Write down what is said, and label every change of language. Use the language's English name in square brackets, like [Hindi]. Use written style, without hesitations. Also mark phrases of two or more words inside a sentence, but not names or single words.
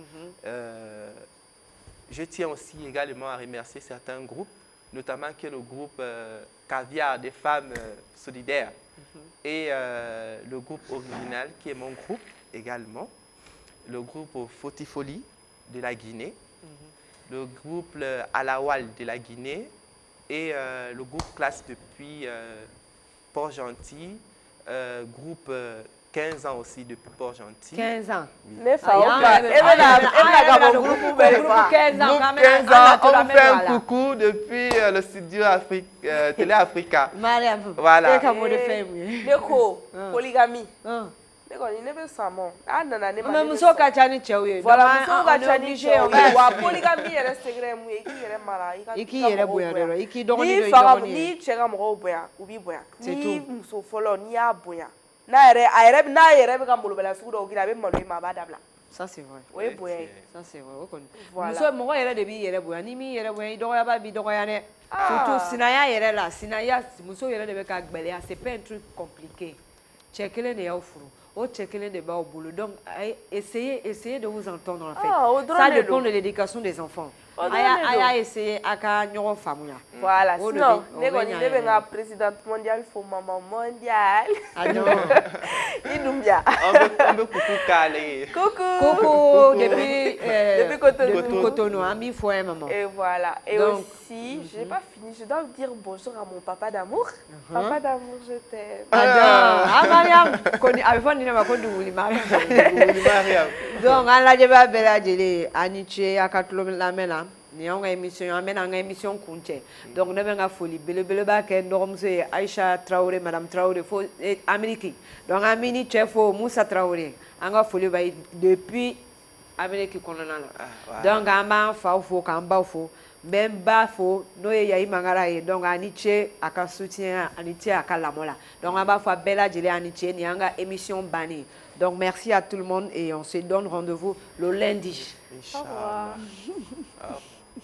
[French] Je tiens aussi également à remercier certains groupes, notamment qui est le groupe Caviar des femmes solidaires et le groupe original qui est mon groupe également, le groupe Fotifoli de la Guinée, le groupe Alawal de la Guinée et le groupe Classe depuis Port-Gentil, groupe 15 ans aussi depuis Port-Gentil. 15 ans. Oui. On fait un coucou depuis le studio Télé Africa. Voilà. Polygamie. [Bambara] ne kɔni ne bɛ san mɔ a nana ne ma mais muso ka ca ni cɛw ye voilà muso ka ca ni cɛw ye wa polygame yɛrɛ secret ye mun ye i k'i yɛrɛ mara i k'i yɛrɛ bonya dɔrɔn i k'i dɔgɔnin dɔ i dɔgɔnin ye n'i cɛ ka mɔgɔw bonya u b'i bonya n'i muso fɔlɔ n'i y'a bonya n'a yɛrɛ bɛ ka malobaliya sugu dɔw k'i la a bɛ malo i ma a b'a dabila. [French] Ça c'est vrai. [Bambara] O ye bonya ye. [French] Ça c'est vrai [Bambara] o kɔni muso mɔgɔ yɛrɛ de b'i yɛrɛ bonya n'i m'i yɛrɛ bonya i dɔgɔyaba b'i dɔgɔya dɛ surtout sinaya yɛrɛ la sinaya muso yɛrɛ de bɛ ka gbɛlɛya [French] c'est pas un truc compliqué [Bambara] cɛ kelen de y'aw furu o cɛ kelen de b'aw bolo [French] donc essayez de vous entendre en fait ça dépend de l'éducation des enfants [Bambara] a y'a essayer a ka ɲɔgɔn faamuya [French] voilà sinon [Bambara] ne kɔni ne bɛ n ka [French] présidente mondiale [Bambara] fo [French] maman mondiale [Bambara] i dun biya an bɛ kuku k'ale [French] coucou depuis [Bambara] Cotonou an b'i fo ye maman [French] et voilà et aussi j'ai pas fini je dois dire bonjour à mon papa d'amour papa d'amour je t'aime [Bambara] Mariam koni a bɛ fɔ nin de ma ko Duguli Mariam donc an lajɛbaa bɛɛ lajɛlen a ni ce a ka tulo lamɛn na ni y'anw ka émission an bɛna an ka émission kuncɛ donc ne bɛ n ka foli belebeleba kɛ n dɔgɔmuso ye Aïcha Traoré madame Traoré fo Amérique donc an bɛ ni cɛ fo Musa Traoré an ka foli b'a ye depuis Amérique kɔnɔna la donc an b'an faw fo k'an baw fo n bɛ n ba fo n'o ye Yayi Mangara ye donc a ni ce a ka soutien a ni ce a ka lamɔ la donc an b'a fɔ a bɛɛ lajɛlen a ni ce nin y'an ka émission bannen [French] donc merci à tout le monde et on se donne rendez-vous le lundi. [Arabic] Inch'Allah.